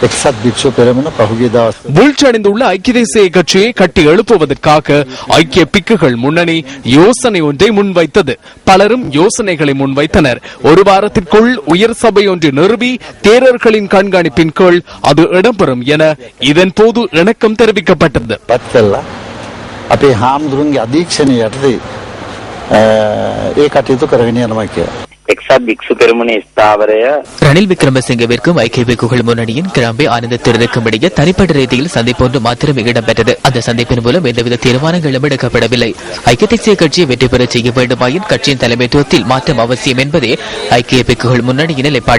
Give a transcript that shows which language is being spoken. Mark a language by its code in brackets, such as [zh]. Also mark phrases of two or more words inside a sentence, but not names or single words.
[ta] வீழ்ச்சியடைந்துள்ள ஐக்கிய தேசிய கட்சியை கட்டி எழுப்புவதற்காக ஐக்கிய பிக்குகள் முன்னணி யோசனை ஒன்றை முன்வைத்தது. பலரும் யோசனைகளை முன்வைத்தனர். ஒரு வாரத்திற்குள் உயர் சபை ஒன்று நிறுவி தேரர்களின் கண்காணிப்பின் கீழ் அது இடம்பெறும் என இதன் போது இணக்கம் தெரிவிக்கப்பட்டது. [si] අපේ හාමුදුරුවන්ගේ අධීක්ෂණය යටතේ ඒ කටයුතු කරගෙන යනවා කියලා. එක්සත් භික්ෂු පෙරමුණේ ස්ථාවරය [ta] ரணில் விக்ரமசிங்கவிற்கும் ஐக்கிய பிக்குகள் முன்னணியின் கிளம்பி ஆனந்த தேர்தலுக்கும் இடையே தனிப்பட்ட ரீதியில் சந்திப்பு ஒன்று மாத்திரமே இடம்பெற்றது. அந்த சந்திப்பின் மூலம் எந்தவித தீர்மானங்களும் எடுக்கப்படவில்லை. ஐக்கிய தேசிய கட்சியை வெற்றி பெற செய்ய வேண்டுமாயின் கட்சியின் தலைமைத்துவத்தில் மாற்றம் அவசியம் என்பதே ஐக்கிய பிக்குகள் முன்னணியின் நிலைப்பாடு.